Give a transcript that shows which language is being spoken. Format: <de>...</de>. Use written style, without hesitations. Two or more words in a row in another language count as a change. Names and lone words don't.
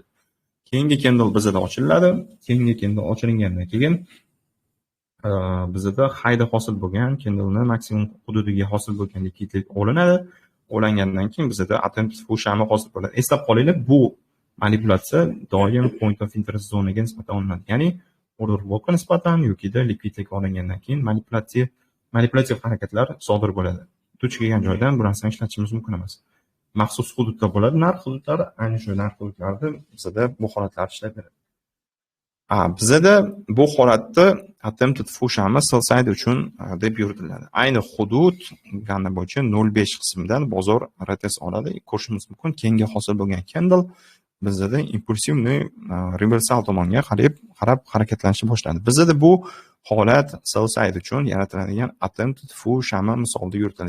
<uz>Keyingi candle bizda ochiladi. Keyingi candle ochilingandan keyin bizda highda hosil bo'lgan candle'ni maksimum hududiga hosil bo'lgan likvidlik olinadi qo'llangandan keyin bizda</uz> <en>attempted full</en> <uz>shami hosil bo'ladi. Eslab qolinglar, bu manipulyatsiya doim</uz> <en>point of interest</en> <uz>zonaga nisbatan olinadi. Ya'ni</uz> <en>order blockga</en> <uz>nisbatan yokida likvidlik olingandan keyin manipulyativ harakatlar sodir bo'ladi. Duch kelgan joydan bu narsani ishlatishimiz mumkin emas. Maxsus hududlar bo'ladi, narx hududlari, ayni shu narx hududlarida bizda bu holatlar ishlayveradi. Bizda bu holatda</uz> <en>attempted full</en> <uz>shami</uz> <en>sell side</en> <uz>uchun deb yuritiladi. Ayni hudud gana bo'yicha 0.5 qismidan bozor retest oladi. Ko'rishimiz mumkin, keyingi hosil bo'lgan candle bizda impulsivniy reversal tomonga qarab harakatlanishni boshladi. Bizda bu holat</uz> <en>sell side</en> <uz>uchun yaratiladigan</uz> <en>attempted full</en> <uz>shami misolida yuritiladi.</uz>